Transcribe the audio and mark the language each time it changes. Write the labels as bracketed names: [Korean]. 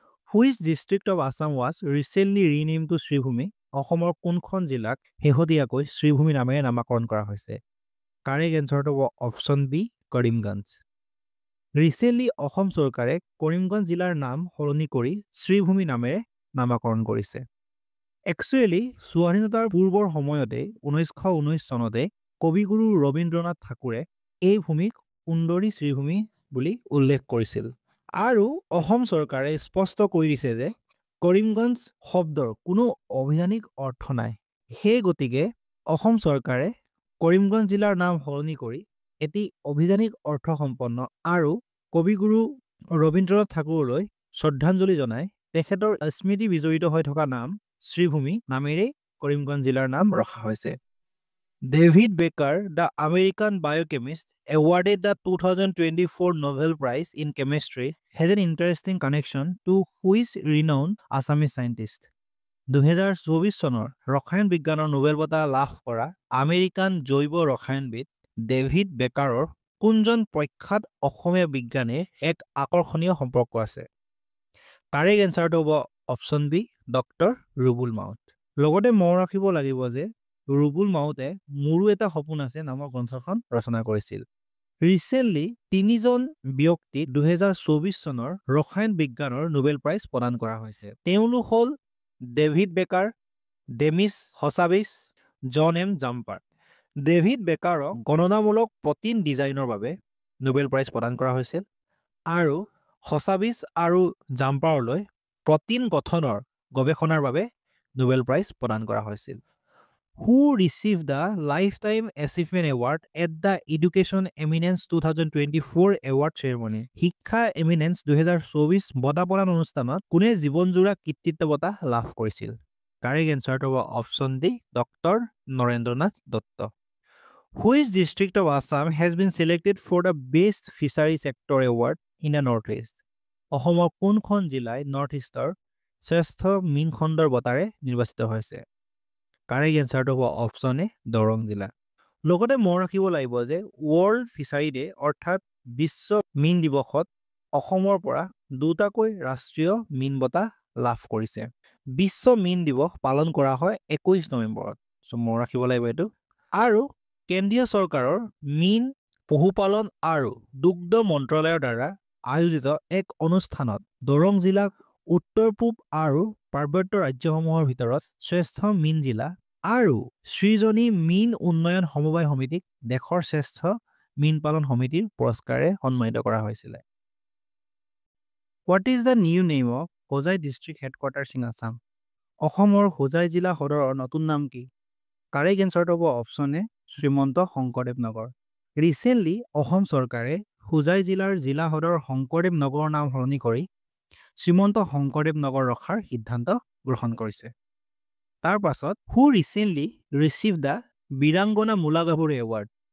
[English] Which district of Assam was recently renamed to Sribhumi? [Assamese] অসমৰ কোনখন জিলাক শেহতীয়াকৈ শ্ৰীভূমি নামেৰে নামাকৰণ কৰা হৈছে? কাৰেক্ট এনচাৰটো হ'ব option B Karimganj. Recently Assam চৰকাৰে কৰিমগঞ্জ জিলাৰ নাম সলনি কৰি শ্ৰীভূমি নামেৰে নামাকৰণ কৰিছে। একচুৱেলি স্বাধীনতাৰ পূৰ্বৰ সময়তে 1919 চনতে কবিগুৰু ৰবীন্দ্ৰনাথ ঠাকুৰে এই ভূমিক সুন্দৰী শ্ৰীভূমি বুলি উল্লেখ কৰিছিল। আৰু অসম চৰকাৰে স্পষ্ট কৰি দিছে যে কৰিমগঞ্জ শব্দৰ কোনো অভিধানিক অৰ্থ নাই। সেই গতিকে অসম চৰকাৰে কৰিমগঞ্জ জিলাৰ নাম সলনি কৰি এটি অভিধানিক অৰ্থসম্পন্ন আৰু কবিগুৰু ৰবীন্দ্ৰনাথ ঠাকুৰলৈ শ্ৰদ্ধাঞ্জলি জনাই তেখেতৰ স্মৃতি বিজড়িত হৈ থকা নাম শ্ৰীভূমি নামেৰে কৰিমগঞ্জ জিলাৰ নাম ৰখা হৈছে। [English] David Baker, the American biochemist, awarded the 2024 Nobel Prize in Chemistry, has an interesting connection to which renowned Assamese scientist. [Assamese] 2024 চনৰ ৰসায়ন বিজ্ঞানৰ নোবেল বঁটা লাভ কৰা আমেৰিকান জৈৱ ৰসায়নবিদ ডেভিড বেকাৰৰ কোনজন প্ৰখ্যাত অসমীয়া বিজ্ঞানীৰ এক আকৰ্ষণীয় সম্পৰ্ক আছে? কাৰেক্ট এনচাৰটো হ'ব অপশ্যন বি ডক্টৰ ৰুবুল মাউত। লগতে মনত ৰাখিব লাগিব যে ৰুবুল মাউতে মোৰো এটা সপোন আছে নামৰ গ্ৰন্থখন ৰচনা কৰিছিল। ৰিচেণ্টলি তিনিজন ব্যক্তিক 2024 চনৰ ৰসায়ন বিজ্ঞানৰ নোবেল প্ৰাইজ প্ৰদান কৰা হৈছে। তেওঁলোক হ'ল ডেভিড বেকাৰ, ডেমিছ হছাবিছ, জন এম জাম্পাৰ। ডেভিড বেকাৰক গণনামূলক প্ৰটিন ডিজাইনৰ বাবে নোবেল প্ৰাইজ প্ৰদান কৰা হৈছিল আৰু হছাবিছ আৰু জাম্পাৰলৈ প্ৰটিন গঠনৰ গৱেষণাৰ বাবে নোবেল প্ৰাইজ প্ৰদান কৰা হৈছিল। [English] Who received the Lifetime Achievement Award at the Education Eminence 2024 Award Ceremony? [Assamese] শিক্ষা এমিনেন্স 2024 বঁটা প্ৰদান অনুষ্ঠানত কোনে জীৱনজোৰা কৃতিত্ব বঁটা লাভ কৰিছিল? কাৰেক্ট এনচাৰটো হ'ব option D doctor Narendranath Dutta. [English] Which district of Assam has been selected for the Best Fishery Sector Award in the Northeast? [Assamese] অসমৰ কোনখন জিলাই নৰ্থ ইষ্টৰ শ্ৰেষ্ঠ মীন খণ্ডৰ বঁটাৰে নিৰ্বাচিত হৈছে? কাৰেক্ট এনচাৰটো হ'ব অপশ্যন এ দৰং জিলা। লগতে মনত ৰাখিব লাগিব যে ৱৰ্ল্ড ফিচাৰী ডে অৰ্থাৎ বিশ্ব মীন দিৱসত অসমৰ পৰা দুটাকৈ ৰাষ্ট্ৰীয় মীন বঁটা লাভ কৰিছে। বিশ্ব মীন দিৱস পালন কৰা হয় 21 নৱেম্বৰত। মনত ৰাখিব লাগিব এইটো। আৰু কেন্দ্ৰীয় চৰকাৰৰ মীন পশুপালন আৰু দুগ্ধ মন্ত্ৰালয়ৰ দ্বাৰা আয়োজিত এক অনুষ্ঠানত দৰং জিলাক উত্তৰ পূব আৰু পাৰ্বত্য ৰাজ্যসমূহৰ ভিতৰত শ্ৰেষ্ঠ মীন জিলা আৰু সৃজনী মীন উন্নয়ন সমবায় সমিতিক দেশৰ শ্ৰেষ্ঠ মীন পালন সমিতিৰ পুৰস্কাৰে সন্মানিত কৰা হৈছিলে। [English] What is the new name of Hojai district headquarters in Assam? [Assamese] অসমৰ হোজাই জিলা সদৰৰ নতুন নাম কি? কাৰেক্ট এনচাৰটো হ'ব option A Srimanta Sankardev Nagar. Recently Assam চৰকাৰে হোজাই জিলাৰ জিলা সদৰ শংকৰদেৱ নগৰৰ নাম সলনি কৰি শ্ৰীমন্ত শংকৰদেৱ নগৰ ৰখাৰ সিদ্ধান্ত গ্ৰহণ কৰিছে। তাৰ পাছত [English] Who recently receive the Birangana Mula Gabharu award?